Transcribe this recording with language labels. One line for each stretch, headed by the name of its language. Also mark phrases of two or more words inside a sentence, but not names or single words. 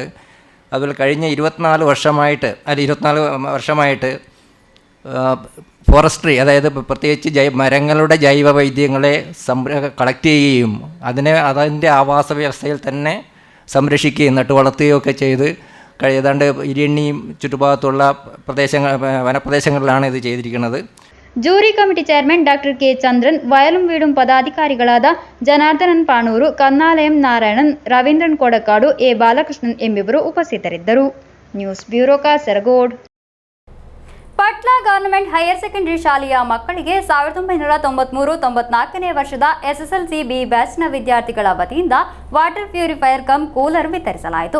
Malayalam: അതുപോലെ കഴിഞ്ഞ 24 വർഷമായിട്ട് ഫോറസ്ട്രി, അതായത് പ്രത്യേകിച്ച് മരങ്ങളുടെ ജൈവ വൈവിധ്യങ്ങളെ കളക്ട് ചെയ്യുകയും അതിൻ്റെ ആവാസ വ്യവസ്ഥയിൽ തന്നെ സംരക്ഷിക്കുകയും നട്ടു വളർത്തുകയൊക്കെ ചെയ്ത് ഏതാണ്ട് ഇരിയണ്ണിയും ചുറ്റുഭാഗത്തുള്ള വനപ്രദേശങ്ങളിലാണ് ഇത് ചെയ്തിരിക്കുന്നത്.
English: jury committee chairman
Kannada: ಡಾಕ್ಟರ್ ಕೆ ಚಂದ್ರನ್, ವಯಲುಂ ವೀಡುಂ ಪದಾಧಿಕಾರಿಗಳಾದ ಜನಾರ್ದನನ್ ಪಾಣೂರು, ಕನ್ನಾಲಯಂ ನಾರಾಯಣನ್, ರವೀಂದ್ರನ್ ಕೊಡಕಾಡು, ಎ ಬಾಲಕೃಷ್ಣನ್ ಎಂಬಿವರು ಉಪಸ್ಥಿತರಿದ್ದರು.
English: news bureau
Kannada: ಕಾಸರಗೋಡು. ಪಟ್ಲಾ
English: government higher secondary
Kannada: ಶಾಲೆಯ ಮಕ್ಕಳಿಗೆ 1993-94ನೇ ವರ್ಷದ ಎಸ್ಎಸ್ಎಲ್ಸಿ ಬಿ ಬ್ಯಾಚ್ನ ವಿದ್ಯಾರ್ಥಿಗಳ ವತಿಯಿಂದ
English: water purifier cum cooler
Kannada: ವಿತರಿಸಲಾಯಿತು.